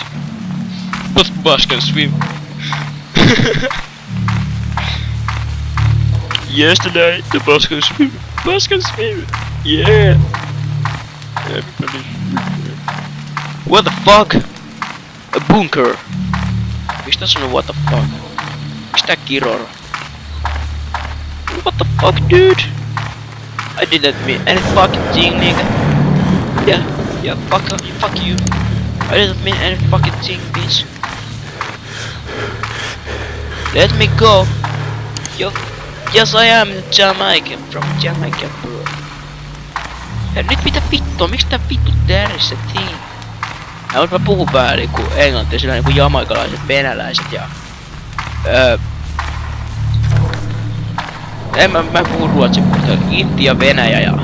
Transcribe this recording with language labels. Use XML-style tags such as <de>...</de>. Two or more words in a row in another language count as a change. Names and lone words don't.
<en>But bus can swim. Yesterday the bus can swim. Bus can swim. Yeah. Everybody. What the fuck? A bunker.</en> <fi>Miksi tässä on</fi> <en>what the fuck?</en> <fi>Miksi tää kiror?</fi> <en>What the fuck, dude? I didn't mean any fucking thing, nigga. Yeah, fuck you. I didn't mean any fucking thing, bitch. Let me go. Yo, yes I am Jamaican, from Jamaica, bro.</en> <fi>Ja nyt mitä vittua, miksi tää vittu tärissä thing? Mä puhun vähän niinku englantia, sillä niinku jamaikalaiset, venäläiset ja... Mä puhun ruotsin, mutta Intia, Venäjä ja...</fi>